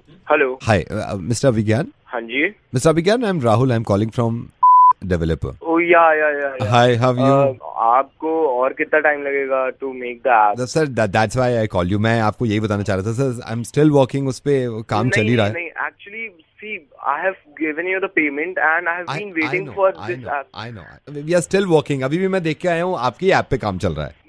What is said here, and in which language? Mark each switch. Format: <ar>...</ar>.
<en>Hello, hi mister Vigyan.</en> <hi>हाँ जी</hi> <en>Mister Vigyan, I am Rahul, I am calling from developer. Oh yeah hi, how are you?</en> <hi>आपको और कितना टाइम लगेगा</hi> <en>To make the app? Sir that's why I call you.</en> <hi>मैं आपको यही बताना चाह रहा था sir,</hi> <en>I am still working</en> <hi>उस पे, काम चल ही रहा है।</hi> <en>नहीं, actually see, I have given you the payment and I have been waiting for this app. I know. We are still working.</en> <hi>अभी भी मैं देख के आया हूँ, आपकी ऐप पे काम चल रहा है।</hi>